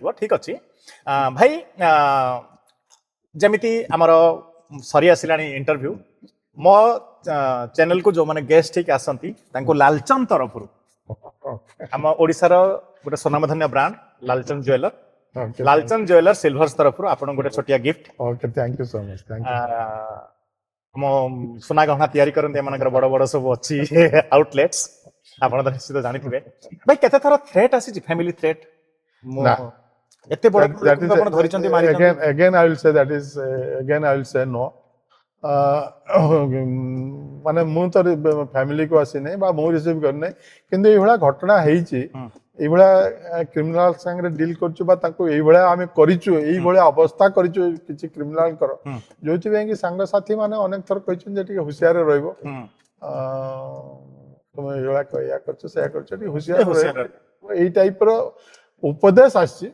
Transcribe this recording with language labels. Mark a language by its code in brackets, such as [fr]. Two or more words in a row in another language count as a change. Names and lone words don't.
[or] ଠିକ ଅଛି ଭାଇ ଯେମିତି ଆମର ସରି ଆସିଲାଣି ଇଣ୍ଟରଭ୍ୟୁ ମୋ ଚ୍ୟାନେଲକୁ ଯୋଉମାନେ ଗେଷ୍ଟ ହେଇକି ଆସନ୍ତି ତାଙ୍କୁ ଲାଲଚନ୍ଦ ତରଫରୁ ଆମ ଓଡ଼ିଶାର ଗୋଟେ ସ୍ୱନାମଧନ୍ୟ ବ୍ରାଣ୍ଡ ଲାଲଚନ୍ଦ ଜୁଏଲର ସିଲଭର୍ସ ତରଫରୁ ଆପଣଙ୍କୁ ଗୋଟେ ଛୋଟିଆ ଗିଫ୍ଟ। [en] thank you so much [or] ଆମ ସୁନା ଗହଣା ତିଆରି କରନ୍ତି ଏମାନଙ୍କର ବଡ ବଡ ସବୁ ଅଛି ଆଉଟଲେଟ୍ସ ଆପଣ ତ ନିଶ୍ଚିତ ଜାଣିଥିବେ। ଭାଇ କେତେ ଥର ଥ୍ରେଟ୍ ଆସିଛି [en] family threat? [or] ଏତେ ବଡ ଆପଣ ଧରିଛନ୍ତି [en] again I will say no [or] ମାନେ ମୁଁ ତ ଫ୍ୟାମିଲିକୁ ଆସିନି ବା ମୁଁ ରିସିଭ୍ କରିନି କିନ୍ତୁ ଏଇଭଳିଆ ଘଟଣା ହେଇଛି ଏଇଭଳିଆ କ୍ରିମିନାଲ ସାଙ୍ଗରେ ଡିଲ୍ କରୁଛୁ ବା ତାଙ୍କୁ ଏଇଭଳିଆ ଆମେ କରିଛୁ ଏଇଭଳିଆ ଅବସ୍ଥା କରିଛୁ କିଛି କ୍ରିମିନାଲଙ୍କର ଯୋଉଥିପାଇଁ କି ସାଙ୍ଗସାଥି ମାନେ ଅନେକ ଥର କହିଛନ୍ତି ଯେ ଟିକେ ହୁସିଆର ରହିବ ତୁମେ ଏଇଭଳିଆ ଏଇଆ କରୁଛ ସେଇଆ କରୁଛ ଟିକେ ହୁସିଆର ରହିବ ଏଇ ଟାଇପର ଉପଦେଶ ଆସିଛି।